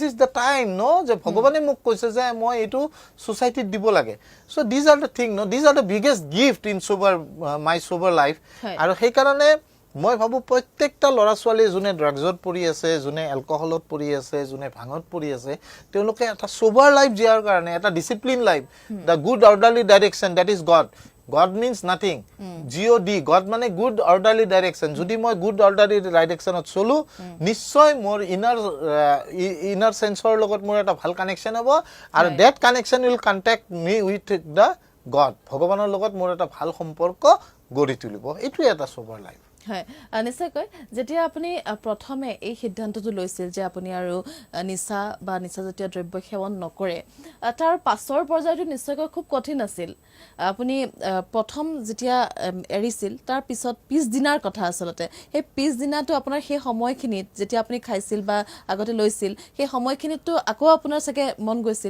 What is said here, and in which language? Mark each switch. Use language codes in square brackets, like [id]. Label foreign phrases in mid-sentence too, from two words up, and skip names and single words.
[en] is the time [as] যে ভগৱানে মোক কৈছে যে মই এইটো ছ'চাইটিত দিব লাগে [en] so these are the thing these are the biggest gift in my sober life [as] আৰু সেইকাৰণে মই ভাবোঁ প্ৰত্যেকটা ল'ৰা ছোৱালী যোনে ড্ৰাগছত পৰি আছে যোনে এলকহলত পৰি আছে যোনে ভাঙত পৰি আছে তেওঁলোকে এটা [en] sober life [as] জীয়াৰ কাৰণে এটা [en] discipline life the good orderly direction that is God God means nothing. God, God মানে good orderly direction. [as] যদি মই [en] good orderly direction [as] ত চলো নিশ্চয় মোৰ [en] inner sense [as] ৰ লগত মোৰ এটা ভাল কানেকশ্যন হ'ব আৰু [en] that connection will contact me with the God. [as] ভগৱানৰ লগত মোৰ এটা ভাল সম্পৰ্ক গঢ়ি তুলিব এইটোৱে এটা [en] sober life [as] হয় নিশ্চয়কৈ যেতিয়া আপুনি প্ৰথমে এই সিদ্ধান্তটো লৈছিল যে আপুনি আৰু নিচা বা নিচাজাতীয় দ্ৰব্য সেৱন নকৰে তাৰ পাছৰ পৰ্যায়টো নিশ্চয়কৈ খুব কঠিন আছিল আপুনি প্ৰথম যেতিয়া এৰিছিল তাৰ পিছদিনাৰ কথা আচলতে সেই পিছদিনাটো আপোনাৰ সেই সময়খিনিত যেতিয়া আপুনি খাইছিল বা আগতে লৈছিল সেই সময়খিনিততো আকৌ আপোনাৰ চাগে মন গৈছিল